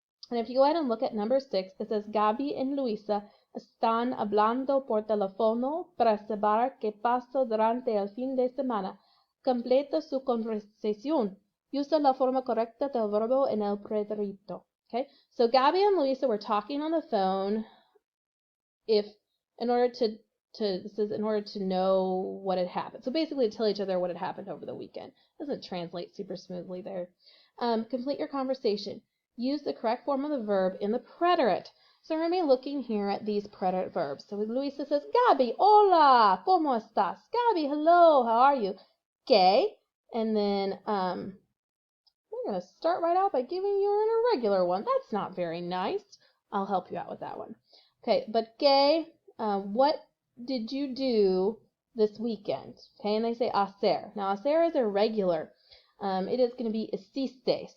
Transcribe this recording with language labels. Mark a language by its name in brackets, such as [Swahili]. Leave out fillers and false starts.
[English] And if you go ahead and look at number 6, it says Gaby and Luisa [Spanish] están hablando por teléfono para saber qué pasó durante el fin de semana. Completa su conversación. Usa la forma correcta del verbo en el preterito. [English] Okay? So Gaby and Luisa were talking on the phone in order to know what had happened. So basically to tell each other what had happened over the weekend. Doesn't translate super smoothly there. Complete your conversation. Use the correct form of the verb in the preterite. So we're going to be looking here at these preterite verbs. So Luisa says, Gaby, [Spanish] hola, ¿cómo estás? [English] Gaby, hello, how are you? [Spanish] ¿Qué? [English] And then we're going to start right out by giving you an irregular one. That's not very nice. I'll help you out with that one. Okay, but [Spanish] ¿qué? [English] What did you do this weekend? Okay, and they say hacer. Now, hacer is irregular. It is going to be hiciste.